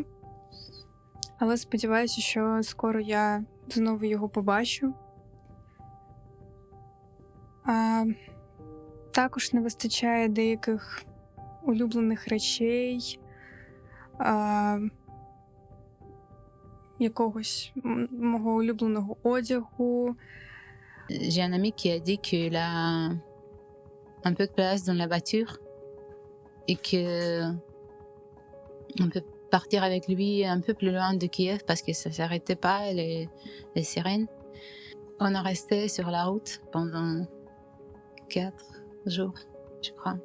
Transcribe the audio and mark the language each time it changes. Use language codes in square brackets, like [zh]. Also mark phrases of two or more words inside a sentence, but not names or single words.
[uk] Але сподіваюся, що скоро я знову його побачу. Також не вистачає деяких улюблених речей, якогось мого улюбленого одягу. [fr] J'ai un ami qui a dit qu'il a un peu de place dans la voiture et que on peut partir avec lui un peu plus loin de Kiev parce que ça s'arrêtait pas les sirènes. On est resté sur la route pendant 4 jours, je crois.